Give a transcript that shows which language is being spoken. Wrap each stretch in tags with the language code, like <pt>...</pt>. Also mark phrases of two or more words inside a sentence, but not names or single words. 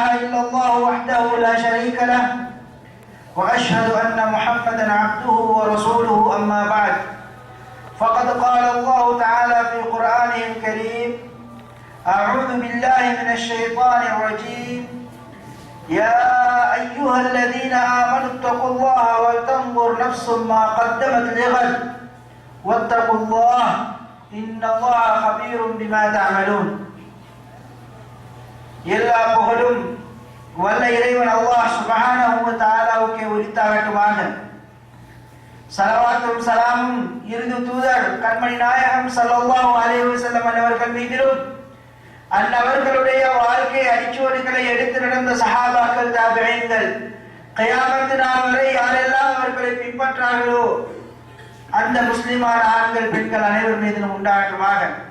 <ar>إلا الله وحده لا شريك له وأشهد أن محمدا عبده ورسوله أما بعد فقد قال الله تعالى في قرآنه الكريم أعوذ بالله من الشيطان الرجيم يا أيها الذين آمنوا اتقوا الله ولتنظر نفس ما قدمت لغد واتقوا الله إن الله خبير بما تعملون.</ar> <ta>எல்லா புகழும் வல்ல இறைவன் அல்லாஹ்</ta> <ar>سبحانه وتعالى</ar> <ta>உரித்தாகட்டுமாக. ஸலவாத்தும் ஸலாமும் இறுதி தூதர் கண்மணி நாயகம்</ta> <ar>صلى الله عليه وسلم</ar> <ta>அவர்கள் மீதிலும் அன்னவர்களுடைய வாழ்க்கை அடிச்சுவடுகளை எடுத்து நடந்த சஹாபாக்கள் தாபிஈன்கள் கியாமத் நாள் வரை யாரெல்லாம் அவர்களை பின்பற்றார்களோ அந்த முஸ்லிமான ஆண்கள் பெண்கள் அனைவர் மீதிலும் உண்டாகட்டுமாக.</ta>